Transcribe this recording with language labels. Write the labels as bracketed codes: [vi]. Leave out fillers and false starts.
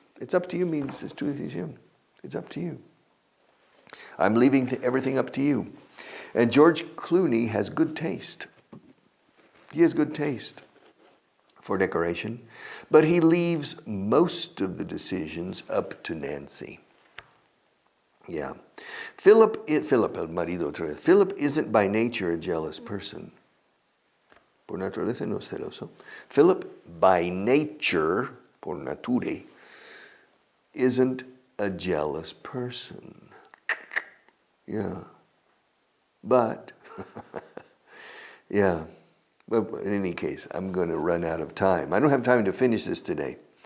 [en] It's up to you means it's [es] tu decisión. [en] It's up to you. I'm leaving everything up to you. And George Clooney has good taste. He has good taste for decoration, but he leaves most of the decisions up to Nancy. Yeah. [es] Philip, el marido otra vez. [en] Philip isn't by nature a jealous person. [es] Por naturaleza no es celoso. [en] Philip, by nature, por nature, isn't a jealous person. Yeah. But, yeah. But in any case, I'm going to run out of time. I don't have time to finish this today.